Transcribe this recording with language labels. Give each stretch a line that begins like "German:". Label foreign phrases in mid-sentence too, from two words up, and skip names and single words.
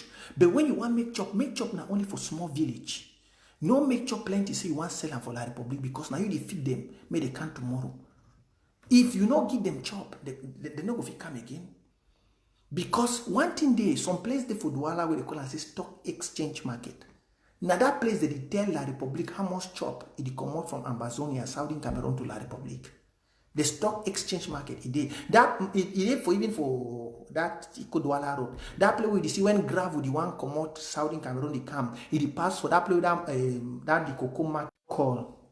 Cameroon Pidgin: But when you want make chop not only for small village. No make chop plenty say you want sell them for La Republic because now you defeat them, may they come tomorrow. If you not give them chop, they not go fit come again. Because one thing there, some place they for Douala where they call it stock exchange market. Now that place they tell La Republic how much chop it come out from Amazonia, Southern Cameroon to La Republic. The stock exchange market it for even for that Douala road. That place where you see when gravel the one come out Southern Cameroon they come, it pass for that place that the cocoa market call.